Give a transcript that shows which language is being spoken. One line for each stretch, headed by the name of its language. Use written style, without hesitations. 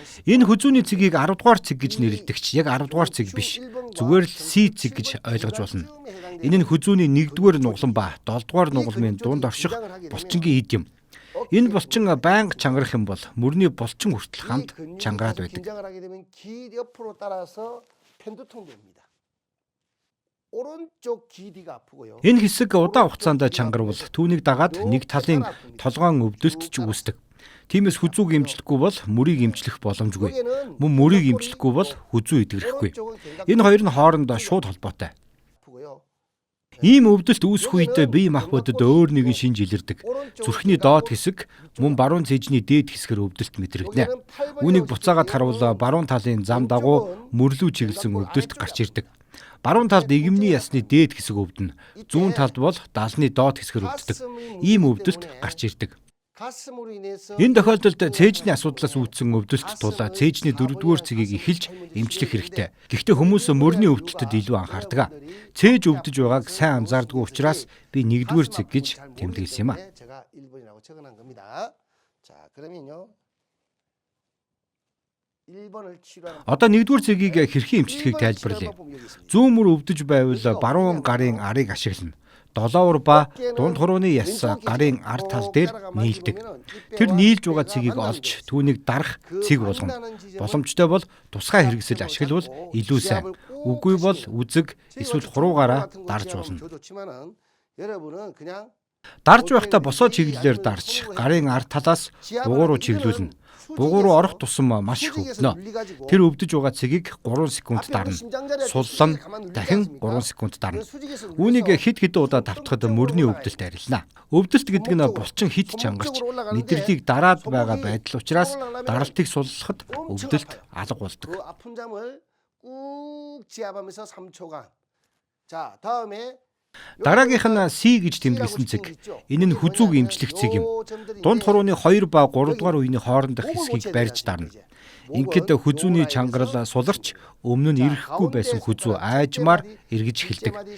Mongolian: Энэ хүзүүний цэгийг 10 дугаар цэг гэж нэрлэдэг ч яг 10 дугаар цэг биш. Зүгээр л C цэг гэж ойлгож болно. Энэ нь хүзүүний 1-р нугалан ба 7-р нугалмын дунд орших булчингийн ид юм. Энэ булчин байнга чангарах юм бол мөрний булчин хүртэл хамт чангараад байдаг.
Korean: 긴장을 하게 되면 기 옆으로 따라서 편두통됩니다. 오른쪽 기디가 아프고요.
Mongolian: Энэ хэсэг удаан хугацаанд чангарвал түүнийг дагаад нэг талын толгоон өвдөлт ч үүсдэг. Тиймээс хүзүүг эмчлэхгүй бол мөрийг эмчлэх боломжгүй. Мөн мөрийг эмчлэхгүй бол хүзүү идэгрэхгүй. Энэ хоёр нь хоорондоо шууд холбоотой.
Korean: 아프고요.
Mongolian: Ийм өвдөлт үүсэх үед бие махбодод өөр нэгэн шинж илэрдэг. Зүрхний доод хэсэг мөн баруун цэжний дээд хэсгэр өвдөлт мэдрэгдэнэ. Үүнийг буцаагаад харуул баруун талын зам дагуу мөрлүү чиглэсэн өвдөлт гарч ирдэг. Баруун талд игэмний ясны дээд хэсэг өвдөнө. Зүүн талд бол даалны доод хэсгэр өвддөг. Ийм өвдөлт гарч ирдэг.
Korean: 가슴으로 인해서
Mongolian: Энэ тохиолдолд цээжний асуудлаас үүдсэн өвдөлт тул цээжний 4-р цэгийг эхэлж эмчлэх хэрэгтэй. Гэхдээ хүмүүс мөрний өвдөлтөд илүү анхаардаг. Цээж өвдөж байгааг сайн анзаардгүй учраас би 1-р цэг гэж тэмдэглэсэн юм а.
Korean: 제가 1번이라고 적어놓은 겁니다. 자, 그러면요. 1번을 치료하는
Mongolian: Одоо 1-р цэгийг хэрхэн эмчлэхийг тайлбарлая. Зүүн мөр өвдөж байвал баруун гарын арыг ашиглана. Долоовор ба дунд хурууны яс гарын ард тал дээр нийлдэг. Тэр нийлж байгаа цэгийг олж түүнийг дарах цэг болгоно. Боломжтой бол тусгай хэрэгсэл ашиглавал илүү сайн. Үгүй бол үзэг эсвэл хуруугаараа дарж болно.
Korean: 여러분은 그냥
Mongolian: Дарж байхдаа босоо чиглэлээр дарж гарын ард талаас бугуун руу чиглүүлнэ. Бугуун руу орох тусам маш их өвднө. Тэр өвдөж байгаа цэгийг 3 секунд дарна. Суллан дахин 3 секунд дарна. Үүнийг хэд хэдэн удаа давтахад мөрний өвдөлт арилна. Өвдөлт гэдэг нь булчин хит чангарч нэдэрлийг дараад байгаа байдал учраас даралтыг суллахад өвдөлт алга болдог.
Korean: 그 아픈 잠을 꾹 지압하면서 3초간. 자, 다음에
Mongolian: Дараагийнх нь C гэж тэмдэглэсэн цэг. Энэ нь хүзүүг эмчлэх цэг юм. Дунд хурууны 2 ба 3 дугаар үеийн хоорондох хэсгийг барьж дарна. Ингээд хүзүүний чангарал суларч өмнө нь ирэхгүй байсан хүзүү айжмаар эргэж эхэлдэг.